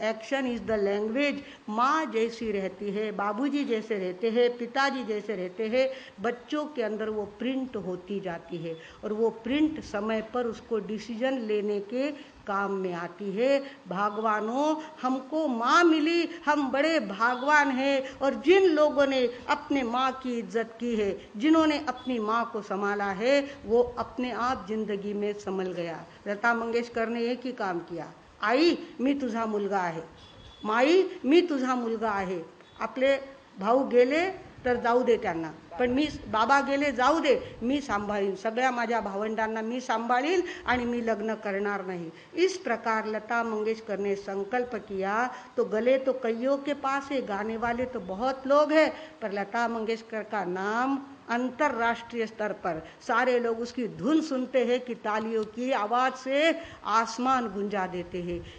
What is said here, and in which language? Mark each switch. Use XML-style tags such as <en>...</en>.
<en>Action is the language.</en> <hi>माँ जैसी रहती है, बाबूजी जैसे रहते हैं, पिताजी जैसे रहते हैं, बच्चों के अंदर वो प्रिंट होती जाती है और वो प्रिंट समय पर उसको डिसीजन लेने के काम में आती है। भगवानों, हमको माँ मिली, हम बड़े भागवान हैं। और जिन लोगों ने अपने माँ की इज्जत की है, जिन्होंने अपनी माँ को संभाला है, वो अपने आप जिंदगी में संभल गया। लता मंगेशकर ने एक ही काम किया,</hi> <mr>आई मी तुझा मुलगा आहे, माई मी तुझा मुलगा आहे, आपले भाऊ गेले तर जाऊ दे त्यांना, पण मी, बाबा गेले जाऊ दे, मी सांभाळीन, सगळ्या माझ्या भावंडांना मी सांभाळीन आणि मी लग्न करणार नहीं।</mr> <hi>इस प्रकार लता मंगेशकर ने संकल्प किया। तो गले तो कईयों के पास है, गाने वाले तो बहुत लोग हैं, पर लता मंगेशकर का नाम अंतर्राष्ट्रीय स्तर पर सारे लोग उसकी धुन सुनते हैं कि तालियों की आवाज से आसमान गुंजा देते हैं।</hi>